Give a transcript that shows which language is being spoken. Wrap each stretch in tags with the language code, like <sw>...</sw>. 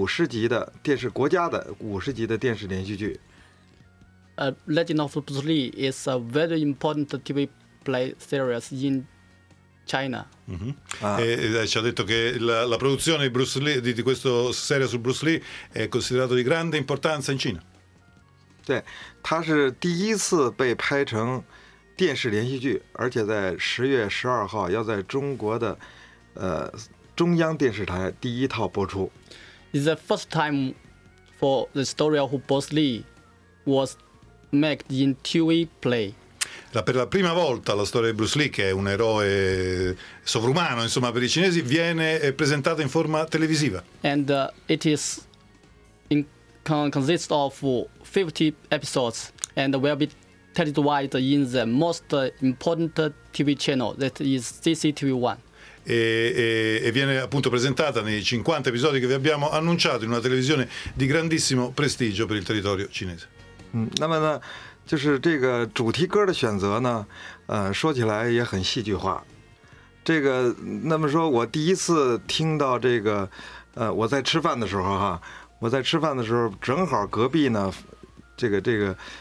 <zh>这个李小龙传奇呢，是这样，是在中国非常重要的一个五十集的电视国家的五十集的电视连续剧。</zh> <en>Legend of Bruce Lee is a very important TV play series in China.</en> <it>E ci ha detto che la produzione di Bruce Lee di questo serie su Bruce Lee è considerato di grande importanza in Cina.</it> <zh>对，它是第一次被拍成。电视连续剧，而且在10月12号要在中国的中央电视台第一套播出。</zh> <en>It's the first time for the story of Bruce Lee was made in TV play.</en> <it>Per la prima volta la storia di Bruce Lee, che è un eroe sovrumano, insomma, per i cinesi, viene presentata in forma televisiva.</it> <en>And it is consists of 50 episodes and will be televised in the most important TV channel, that is CCTV One.</en> <it>E viene appunto presentata nei 50 episodi che vi abbiamo annunciato in una televisione di grandissimo prestigio per il territorio cinese.</it> <zh>那么呢，就是这个主题歌的选择呢，说起来也很戏剧化。这个，那么说我第一次听到这个，我在吃饭的时候哈，我在吃饭的时候正好隔壁呢，这个。</zh>